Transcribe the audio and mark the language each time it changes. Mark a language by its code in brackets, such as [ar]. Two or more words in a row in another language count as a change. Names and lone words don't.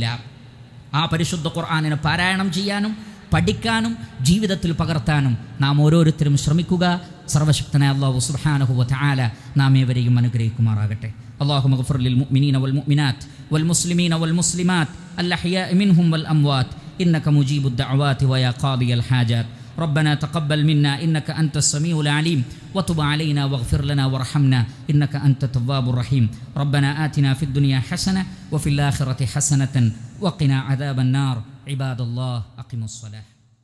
[ml] ആ പരിശുദ്ധ ഖുർആനിനെ പാരായണം ചെയ്യാനും പഠിക്കാനും ജീവിതത്തിൽ പകർത്താനും നാം ഓരോരുത്തരും ശ്രമിക്കുക. സർവശക്തനായ അല്ലാഹു [ar] سبحانه وتعالى [ml] നാം ഏവരെയും അനുഗ്രഹിക്കുമാറാകട്ടെ. [ar] اللهم اغفر للمؤمنين والمؤمنات والمسلمين والمسلمات الأحياء منهم والأموات إنك مجيب الدعوات ويا قاضي الحاجات. ربنا تقبل منا إنك أنت السميع العليم وتب علينا واغفر لنا وارحمنا إنك أنت التواب الرحيم. ربنا آتنا في الدنيا حسنة وفي الآخرة حسنة وقنا عذاب النار. عباد الله أقيموا الصلاة.